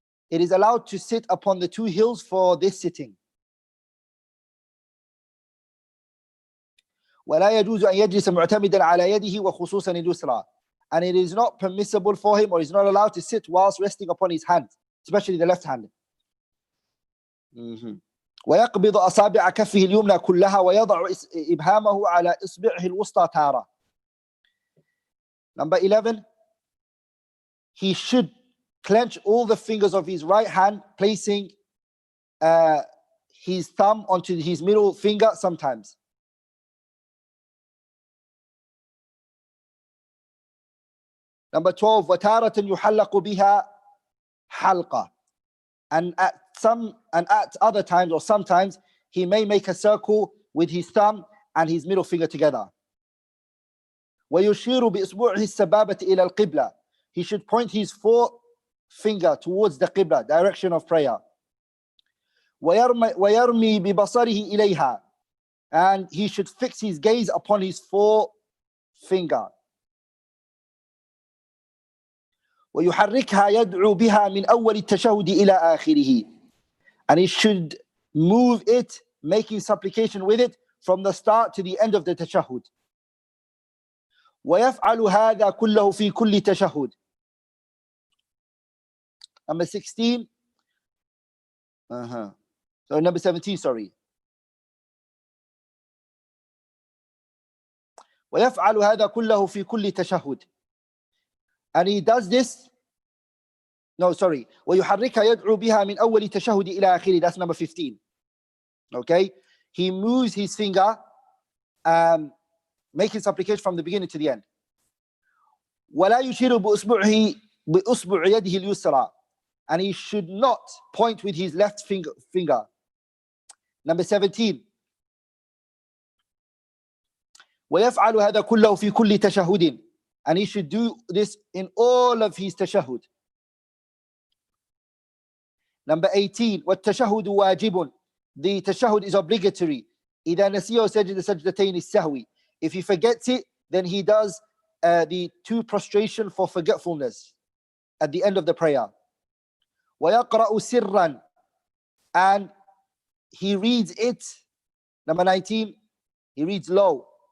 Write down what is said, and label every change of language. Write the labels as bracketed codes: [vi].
[en] It is allowed to sit upon the two heels for this sitting. [ar] وَلَا يَجُوزُ أَنْ يَجْلِسَ مُعْتَمِدًا عَلَى يَدِهِ وَخُصُوصًا الْيُسْرَى. [en] And it is not permissible for him, or is not allowed to sit whilst resting upon his hand, especially the left hand. [ar] ويقبض أصابع كفه اليمنى كلها ويضع إبهامه على إصبعه الوسطى تارة. [en] Number 11, he should clench all the fingers of his right hand, placing his thumb onto his middle finger sometimes. Number 12, [ar] وتارة يحلق بها حلقة. [en] And at other times or sometimes he may make a circle with his thumb and his middle finger together. [ar] ويشير بإصبعه السبابة إلى القبلة. [en] He should point his forefinger towards the Qibla, direction of prayer. [ar] ويرمي ببصره إليها. [en] And he should fix his gaze upon his forefinger. [ar] ويحركها يدعو بها من أول التشهد إلى آخره. [en] And he should move it, making supplication with it from the start to the end of the tashahhud. [ar] ويفعل هذا كله في كل تشهد. [en] Number 16. So number 17, sorry. [ar] ويفعل هذا كله في كل تشهد. [en] And he does this. No, sorry. [ar] ويحركها يدعو بها من أول تشهد إلى آخره. [en] That's number 15. Okay. He moves his finger, making supplication from the beginning to the end. [ar] ولا يشير بأصبع يده اليسرى. [en] And he should not point with his left finger. Number 17. [ar] ويفعل هذا كله في كل تشهد. [en] And he should do this in all of his tashahhud. Number 18. [ar] والتشهد واجب. [en] The tashahhud is obligatory. [ar] إذا نسيه سجد سجدتين السهوي. [en] If he forgets it, then he does the two prostration for forgetfulness at the end of the prayer. [ar] ويقرأ سرا. [en] And he reads it. Number 19. He reads low.